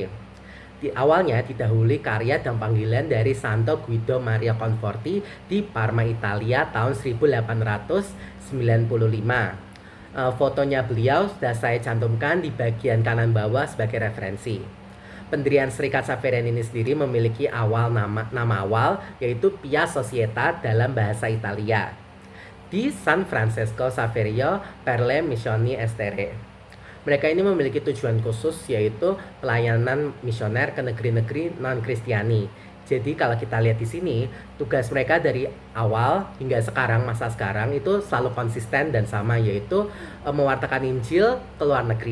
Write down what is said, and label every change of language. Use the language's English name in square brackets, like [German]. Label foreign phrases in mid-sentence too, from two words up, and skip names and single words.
[Indonesian] Di awalnya didahului karya dan panggilan dari Santo Guido Maria Conforti di Parma, Italia tahun 1895. Fotonya beliau sudah saya cantumkan di bagian kanan bawah sebagai referensi. Pendirian Serikat Xaverian ini sendiri memiliki nama awal yaitu Pia Societa dalam bahasa Italia di San Francesco Saverio per le Missioni Estere. Mereka ini memiliki tujuan khusus yaitu pelayanan misioner ke negeri-negeri non-Kristiani. Jadi kalau kita lihat di sini, tugas mereka dari awal hingga sekarang, masa sekarang itu selalu konsisten dan sama, yaitu mewartakan Injil ke luar negeri.